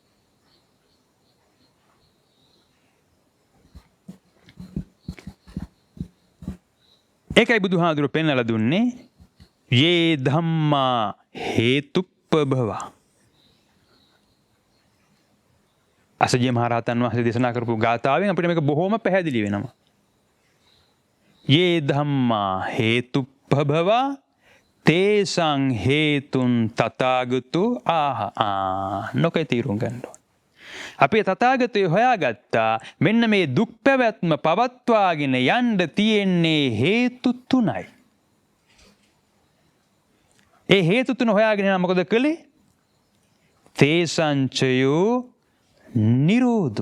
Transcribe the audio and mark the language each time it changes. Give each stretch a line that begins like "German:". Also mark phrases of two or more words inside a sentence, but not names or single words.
Sinhala: ඒකයි බුදුහාමුදුරුවෝ පෙන්වලා දුන්නේ
Pali: යේ ධම්මා හේතුප්පභවා.
Sinhala: අසජිය මහරහතන් වහන්සේ දේශනා කරපු ගාථාවෙන් අපිට මේක බොහොම පැහැදිලි වෙනවා.
Pali: යේ ධම්මා හේතුප්පභවා තේසං හේතුන් තථාගතෝ ආහ.
Sinhala: නොකේ තීරුම් ගන්න ඕන. අපි තථාගතය හොයාගත්තා මෙන්න මේ දුක් පැවැත්ම පවත්වාගෙන යන්න තියෙන්නේ හේතු තුනයි. ඒ හේතු තුන හොයාගෙන නම් මොකද කළේ?
Pali: තේසංචයෝ නිරෝධු.